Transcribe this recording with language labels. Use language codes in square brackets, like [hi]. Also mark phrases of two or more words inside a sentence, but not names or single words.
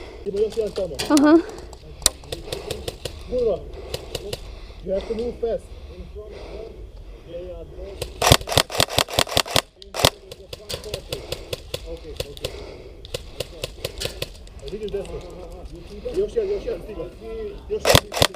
[hr] ima još jedan tamo. Aha. Kurva. [en] You have to move fast. [hr] Vidiš desno. Još jedan stigla. Još jedan.